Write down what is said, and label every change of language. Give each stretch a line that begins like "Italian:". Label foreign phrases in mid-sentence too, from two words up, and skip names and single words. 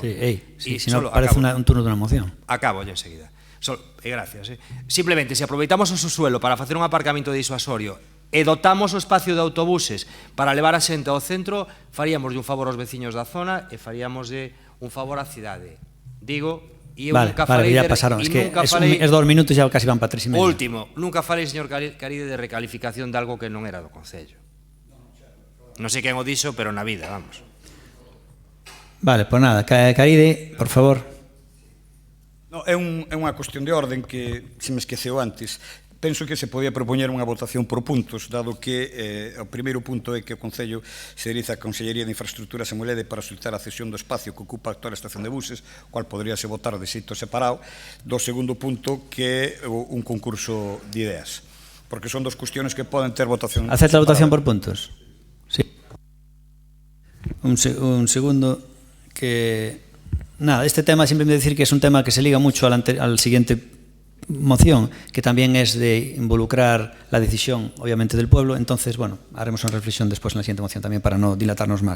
Spanish: Si no parece un turno de unha moción. Acabo ya enseguida. Gracias.
Galician: Simplemente, se aproveitamos o subsuelo para facer un aparcamento disuasorio e dotamos o espacio de autobuses para levar a xente ao centro, faríamos un favor aos veciños da zona e faríamos un favor á cidade. Digo...
Spanish: Vale, ya pasaron. Es que es 2 minutos y ya casi van para 3 y medio.
Galician: Último, nunca falei, señor Caride, de recalificación de algo que non era do Concello. Non sei quen o dixo, pero na vida, vamos.
Spanish: Vale, pues nada, Caride, por favor.
Galician: No, é unha cuestión de orden que se me esqueceu antes. Penso que se podía propoñer unha votación por puntos, dado que o primeiro punto é que o Concello se diriza a Consellería de Infraestructuras e Mobilidade para solicitar a cesión do espacio que ocupa a actual estación de buses,
Spanish: cual podría
Galician: se votar de xeito separado, do segundo punto que é un concurso de ideas, porque son 2 cuestiones que poden ter votación separada.
Spanish: ¿Acepta la votación por puntos? Sí. Un segundo que... Nada, este tema siempre me decir que es un tema que se liga mucho al siguiente moción que también es de involucrar la decisión, obviamente, del pueblo. Entonces, bueno, haremos una reflexión después en la siguiente moción también para no dilatarnos más.